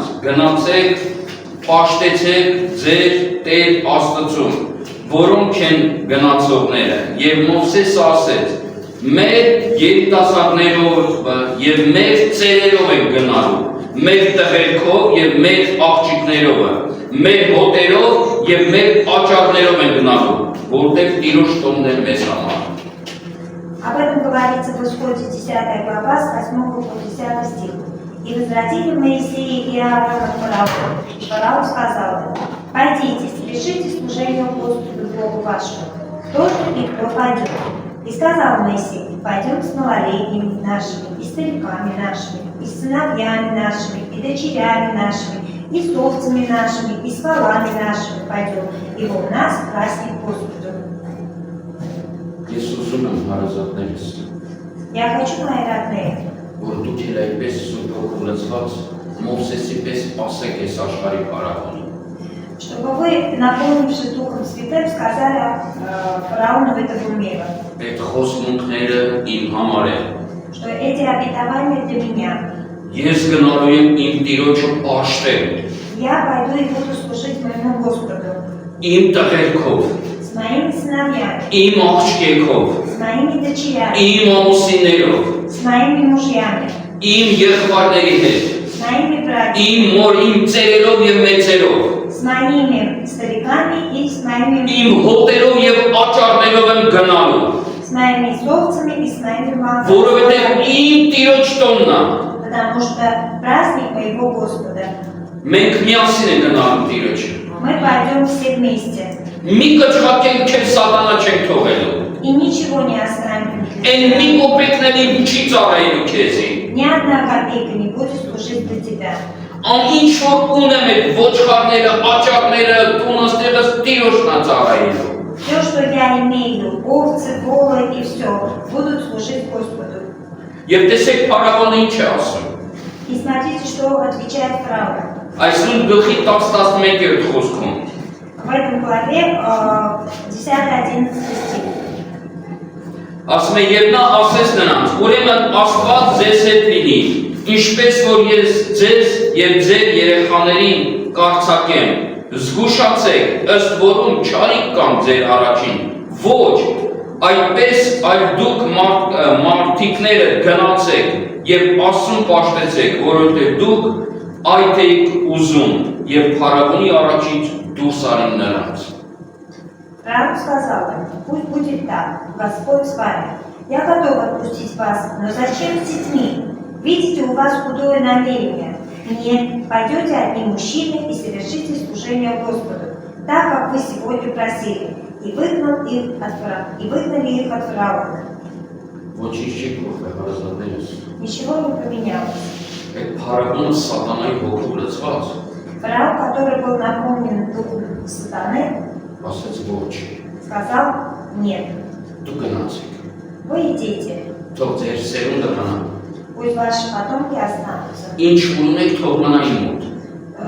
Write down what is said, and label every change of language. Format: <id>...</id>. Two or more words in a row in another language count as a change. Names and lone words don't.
<hy>գնացեք, պաշտեցեք ձեր Տեր Աստծուն, որոնք են գնացողները։ Եվ Մովսեսը ասեց. մեր երիտասարդներով եւ մեր ծերերով են գնալու, մեր տղերքով եւ մեր աղջիկներով, մեր հոտերով եւ մեր աճառներով են գնալու, որտեղ Տիրոջ տոնն է մեզ համար։</hy> <ru>Об этом говорится в Исходе 10 глава с 8 по 10 стих. И возвратили Моисея и Аарона к фараону. Фараон сказал им: пойдите, совершите служение Господу Богу вашему, кто и кто пойдет. И сказал Моисей: пойдем с малолетними нашими, и стариками нашими, и сыновьями нашими, и дочерями нашими, и с овцами нашими, и с волами нашими пойдем, ибо у нас праздник Господу.</ru> <hy>Ես ուզում եմ հարազատներս,</hy> <ru>Я хочу, мои родные,</ru> <hy>որ դուք էլ այդպես Սուրբ Հոգով լցված Մովսեսի պես ասեք այս աշխարհի Փարավոնին։</hy> <ru>чтобы вы, наполнившись Духом Святым, сказали фараону этого мира,</ru> <hy>Այդ խոսմունքները իմ համար են։</hy> <ru>что эти обетования для меня.</ru> <hy>Ես գնալու եմ իմ Տիրոջը պաշտել,</hy> <ru>Я пойду и буду служить моему Господу</ru> <hy>իմ տղերքով,</hy> <ru>с моими сыновьями,</ru> <hy>իմ աղջիկով,</hy> <ru>с моими дочерями,</ru> <hy>իմ ամուսիններով,</hy> <ru>с моими мужьями,</ru> <hy>իմ եղբայրների հետ,</hy> <ru>с моими братьями,</ru> <hy>իմ մոր, իմ ծերերով եւ մեծերով,</hy> <ru>с моими стариками и с моими</ru> <hy>իմ հոտերով եւ աճառներով եմ գնալու,</hy> <ru>с моими овцами и с моими волками,</ru> <hy>որովհետեւ իմ Տիրոջ տոնն է։</hy> <ru>потому что праздник моего Господа.</ru> <hy>Մենք միասին ենք գնալու Տիրոջը։</hy> <ru>Мы пойдем все вместе</ru> <hy>Մի կճղակենք քեզ սատանա չենք թողելու։</hy> <ru>и ничего не оставим.</ru> <hy>Այն մի կոպեկների չի ծառայելու քեզի։</hy> <ru>Ни одна копейка не будет служить для тебя.</ru> <hy>Ինչ որ ունեմ այդ ոչխարները, աճառները, տունաստեղս Տիրոջն է ծառայելու։</hy> <ru>Все, что я имею, овцы, волы и все, будут служить Господу.</ru> <hy>Եվ տեսեք Փարավոնը ինչ է ասում։</hy> <ru>И смотрите, что отвечает фараон.</ru> <hy>Այս նույն գլխի 10-11 խոսքում։</hy> <ru>В этом главе 10-11 стих.</ru> <hy>Ասում է եւ նա ասեց նրանց. Ուրեմն Աստված ձեզ հետ լինի, ինչպես որ ես ձեզ եւ ձեր երեխաներին կարձակեմ։ Զգուշացեք, ըստ որում չարիք կամ ձեր առաջին։ Ոչ, այդպես այլ դուք մարդիկները գնացեք եւ Աստծուն պաշտեցեք, որովհետեւ дուք այդ եք ուզում եւ Փարավոնի առաջից դուրս արին նրանց։</hy> <ru>Фараон сказал им: пусть будет так, Господь с вами. Я готов отпустить вас, но зачем с детьми? Видите, у вас худое намерение. Нет, пойдете одни мужчины и совершите служение Господу, так, как вы сегодня просили, и выгнали их от фараона.</ru> <hy>Ոչինչ չի փոխվել հարազատներս։</hy> <ru>Ничего не поменялось.</ru> <hy>Այդ Փարավոնը սատանայի հոգով լցված</hy> <ru>Фараон, который был наполнен духом сатаны,</ru> <hy>ասեց ոչ,</hy> <ru>сказал: нет,</ru> <hy>դու գնացեք,</hy> <ru>вы идите,</ru> <hy>թող ձեր սերունդը մնա,</hy> <ru>пусть ваши потомки останутся.</ru> <hy>ինչ ունեք թող մնա իմ մոտ,</hy>